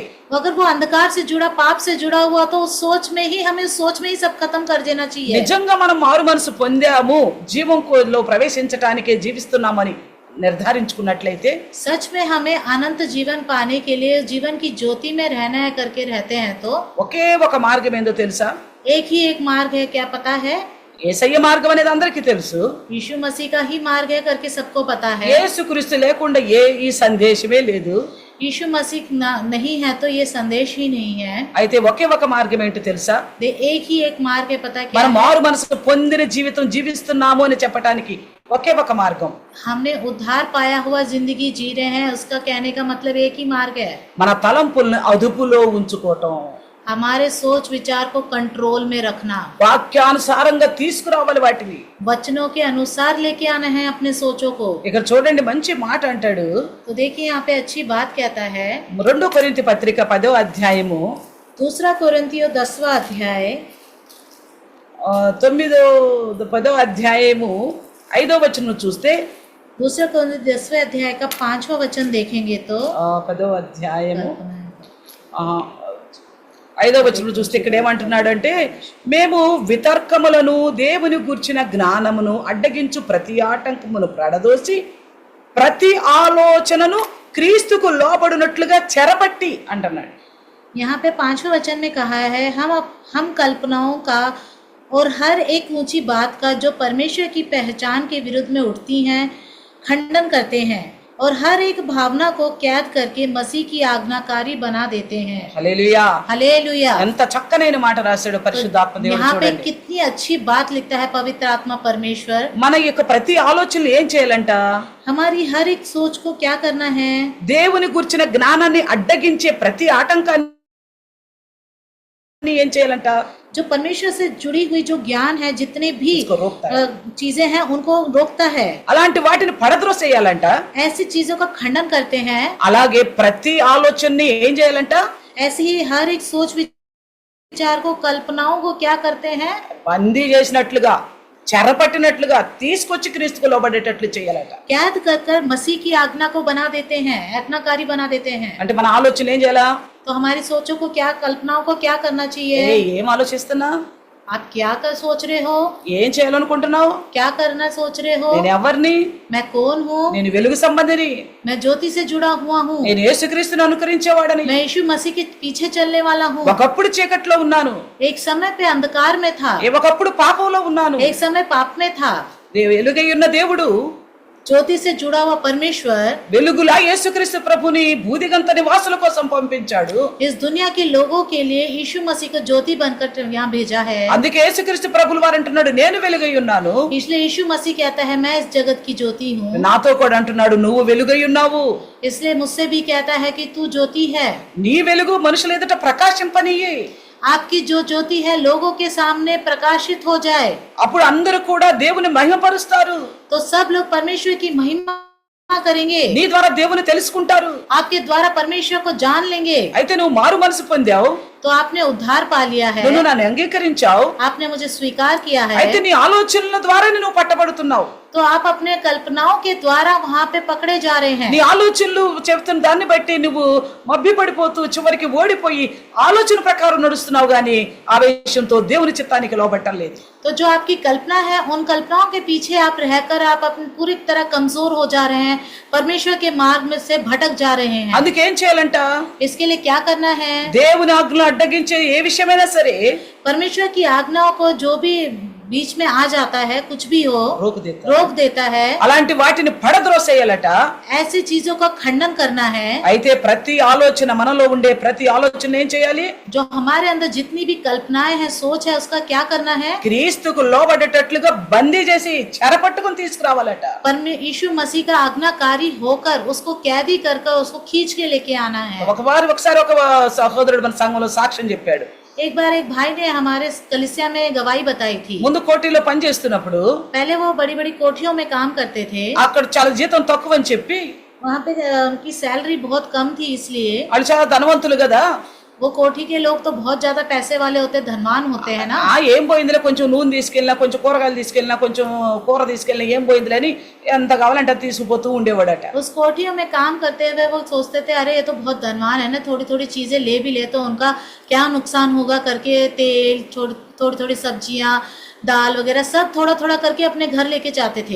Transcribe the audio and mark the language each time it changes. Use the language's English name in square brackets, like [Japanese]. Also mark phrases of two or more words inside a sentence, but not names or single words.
[Hindi] अगर वो अंधकार से जुड़ा, पाप से जुड़ा हुआ तो उस सोच में ही हमें सोच में ही सब खत्म कर देना चाहिए। [Telugu] నిజంగా మనం మారు మనసు పొందాము, జీవంలో ప్రవేశించటానికే జీవిస్తున్నామని నిర్ధారించుకున్నట్లయితే, [Hindi] सच में हमें अनंत जीवन पाने के लिए जीवन की ज्योति में रहना है करके रहते हैं तो [Telugu] ఒకే ఒక మార్గం ఏందో తెలుసా? [Hindi] एक ही एक मार्ग है, क्या पता है? [Telugu] యేసయ్య మార్గం అనేది అందరికీ తెలుసు. [Hindi] यीशु मसीह का ही मार्ग है करके सबको पता है। [Telugu] యేసుక్రీస్తు లేకుండా ఈ సందేశమే లేదు. [Hindi] यीशु मसीह नहीं है तो ये संदेश ही नहीं है। [Telugu] అయితే ఒకే ఒక మార్గం ఏంటో తెలుసా? [Hindi] एक ही एक मार्ग है, पता क्या [Telugu] మనం [Hindi] है? [Telugu] మారు మనసు పొందిన జీవితం జీవిస్తున్నాము అని చెప్పడానికి ఒకే ఒక మార్గం. [Hindi] हमने उद्धार पाया हुआ जिंदगी जी रहे हैं, उसका कहने का मतलब एक ही मार्ग है। [Telugu] మన తలంపుల్ని అదుపులో ఉంచుకోవటం, [Hindi] हमारे सोच विचार को कंट्रोल में रखना, [Telugu] వాక్యానుసారంగా తీసుకురావాలి వాటిని. [Hindi] वचनों के अनुसार लेके आना है अपने सोचों को। [Telugu] ఇక్కడ చూడండి, మంచి మాట అంటాడు. [Hindi] तो देखिए यहाँ पे अच्छी बात कहता है, [Telugu] 2 కొరింథీ పత్రిక 10వ అధ్యాయము [Hindi] 2 कोरिन्थियों 10वां अध्याय [Telugu] 10వ అధ్యాయము 5వ వచనం చూస్తే, [Hindi] 2 कोरिन्थियों 10वें अध्याय का 5वां वचन देखेंगे तो [Telugu] 10వ అధ్యాయము 5వ వచనం చూస్తే ఇక్కడ ఏమంటున్నాడు అంటే, మేము వితర్కములను దేవుని గూర్చిన జ్ఞానమును అడ్డగించు ప్రతి ఆటంకమును ప్రడదోసి ప్రతి ఆలోచనను క్రీస్తుకు లోబడినట్లుగా చెరపట్టి అంటున్నాడు. [Hindi] यहाँ पे 5वें वचन में कहा है, हम कल्पनाओं का और हर एक ऊंची बात का जो परमेश्वर की पहचान के विरुद्ध में उठती हैं खंडन करते हैं और हर एक भावना को कैद करके मसीह की आज्ञाकारी बना देते हैं। [Telugu] హల్లెలూయా. [Hindi] हालेलुया। [Telugu] ఎంత చక్కనైన మాట రాశాడు పరిశుద్ధాత్మ దేవుడు. [Hindi] यहाँ पे [Telugu] చూడండి, [Hindi] कितनी अच्छी बात लिखता है पवित्र आत्मा परमेश्वर। [Telugu] మన యొక్క ప్రతి ఆలోచనలు ఏం చేయాలంట? [Hindi] हमारी हर एक सोच को क्या करना है? [Telugu] దేవుని గురించిన జ్ఞానాన్ని అడ్డగించే ప్రతి ఆటంకాన్ని ఏం చేయాలంట? [Hindi] जो परमेश्वर से जुड़ी हुई जो ज्ञान है, जितने भी उसको रोकता है। चीजें हैं उनको रोकता है। [Telugu] అలాంటి వాటిని పడద్రోసేయాలంట. [Hindi] ऐसी चीजों का खंडन करते हैं। [Telugu] అలాగే ప్రతి ఆలోచనని ఏం చేయాలంట? [Hindi] ऐसे ही हर एक सोच विचार को, कल्पनाओं को क्या करते हैं? [Telugu] బందీ చేసినట్లుగా, చెరపట్టినట్లుగా తీసుకొచ్చి క్రీస్తుకు లోబడేటట్లు చేయాలట. [Hindi] कैद कर कर मसीह की आज्ञा को बना देते हैं, आज्ञाकारी बना देते हैं। [Telugu] అంటే మన ఆలోచన ఏం చేయాలా? [Hindi] तो हमारी सोचों को क्या, कल्पनाओं को क्या करना चाहिए? [Telugu] ఏం ఆలోచిస్తున్నా? [Hindi] आप क्या कर सोच रहे हो? [Telugu] ఏం చేయాలనుకుంటున్నావు? [Hindi] क्या करना सोच रहे हो? [Telugu] నేను ఎవరిని? [Hindi] मैं कौन हूँ? [Telugu] నేను వెలుగు సంబంధిని. [Hindi] मैं ज्योति से जुड़ा हुआ हूँ। [Telugu] నేను యేసుక్రీస్తుని అనుకరించేవాడని. [Hindi] मैं यीशु मसीह के पीछे चलने वाला हूँ। [Telugu] ఒకప్పుడు చీకట్లో ఉన్నాను, [Hindi] एक समय पे अंधकार में था, [Telugu] ఒకప్పుడు పాపంలో ఉన్నాను. [Hindi] एक समय पाप में था। [Telugu] వెలుగై ఉన్న దేవుడు, [Hindi] ज्योति से जुड़ा हुआ परमेश्वर [Telugu] వెలుగులా యేసుక్రీస్తు ప్రభుని భూదిగంత నివాసుల కోసం పంపించాడు. [Hindi] इस दुनिया के लोगों के लिए यीशु मसीह को ज्योति बनकर यहाँ भेजा है। [Telugu] అందుకే యేసుక్రీస్తు ప్రభులు వారు అంటున్నాడు, నేను వెలుగై ఉన్నాను. [Hindi] इसलिए यीशु मसीह कहता है, मैं इस जगत की ज्योति हूँ। [Telugu] నాతో కూడా అంటున్నాడు, నువ్వు వెలుగై ఉన్నావు. [Hindi] इसलिए मुझसे भी कहता है कि तू ज्योति है। [Telugu] నీ వెలుగు మనుషుల ఎదుట ప్రకాశింపనీయి. [Hindi] आपकी जो ज्योति है लोगों के सामने प्रकाशित हो जाए, [Telugu] అప్పుడు అందరూ కూడా దేవుని మహిమపరుస్తారు. [Hindi] तो सब लोग परमेश्वर की महिमा करेंगे। [Telugu] నీ ద్వారా దేవుని తెలుసుకుంటారు. [Hindi] आपके द्वारा परमेश्वर को जान लेंगे। [Telugu] అయితే నువ్వు మారు మనసు పొందావు, [Hindi] तो आपने उद्धार पा लिया है, [Telugu] నువ్వు నన్ను అంగీకరించావు. [Hindi] आपने मुझे स्वीकार किया है। [Telugu] అయితే నీ ఆలోచనల ద్వారా నువ్వు పట్టబడుతున్నావు. [Hindi] तो आप अपने कल्पनाओं के द्वारा वहाँ पे पकड़े जा रहे हैं। [Telugu] నీ ఆలోచనలు చెప్తున్న దాన్ని బట్టి నువ్వు మభ్యపడిపోతూ చివరికి ఓడిపోయి ఆలోచన ప్రకారం నడుస్తున్నావు, గాని ఆవేశంతో దేవుని చిత్తానికి లోబట్టలేదు. [Hindi] तो जो आपकी कल्पना है, उन कल्पनाओं के पीछे आप रहकर आप अपनी पूरी तरह कमजोर हो जा रहे हैं, परमेश्वर के मार्ग में से भटक जा रहे हैं। [Telugu] అందుకేం చేయాలంట? [Hindi] इसके लिए क्या करना है? [Telugu] దేవుని ఆజ్ఞలు అడ్డగించే ఏ విషయమైనా సరే [Hindi] परमेश्वर की आज्ञाओं को जो भी बीच में आ जाता है, कुछ भी हो, रोक देता है। [Telugu] అలాంటి వాటిని పడద్రోసేయాలట. [Hindi] ऐसी चीजों का खंडन करना है। [Telugu] అయితే ప్రతి ఆలోచన, మనలో ఉండే ప్రతి ఆలోచన ఏం చేయాలి? [Hindi] जो हमारे अंदर जितनी भी कल्पनाएं हैं, सोच है, उसका क्या करना है? [Telugu] క్రీస్తుకు లోబడేటట్లుగా బందీ చేసి చెరపట్టుకుని తీసుకురావాలట. [Hindi] यीशु मसीह का आज्ञाकारी होकर उसको कैदी कर उसको खींच के लेके आना है। [Telugu] ఒకసారి ఒక సహోదరుడు మన సంఘంలో సాక్ష్యం చెప్పాడు. [Hindi] एक बार एक भाई ने हमारे कलिसिया में गवाही बताई थी। [Telugu] ముందు కోటిలో పని చేస్తున్నప్పుడు [Hindi] पहले वो बड़ी बड़ी कोठियों में काम करते थे। [Telugu] అక్కడ చాలా జీతం తక్కువ అని చెప్పి, [Hindi] वहाँ पे उनकी सैलरी बहुत कम थी, इसलिए [Telugu] వాళ్ళు చాలా ధనవంతులు కదా, [Hindi] वो कोठी के लोग तो बहुत ज्यादा पैसे वाले होते, धनवान होते हैं ना। [Telugu] ఏం పోయిందిలే, కొంచెం నూనె తీసుకెళ్ళినా, కొంచెం కూరగాయలు తీసుకెళ్ళినా, కొంచెం కూర తీసుకెళ్ళినా, ఏం పోయిందిలే అని ఎంత కావాలంటే అది తీసుకుపోతూ ఉండేవాడట. [Hindi] उस कोठियों में काम करते हुए वो सोचते थे, अरे ये तो बहुत धनवान है ना, थोड़ी थोड़ी चीजें ले भी ले तो उनका क्या नुकसान होगा करके तेल, थोड़ी थोड़ी सब्जियां, दाल वगैरह सब थोड़ा थोड़ा करके अपने घर लेके जाते थे।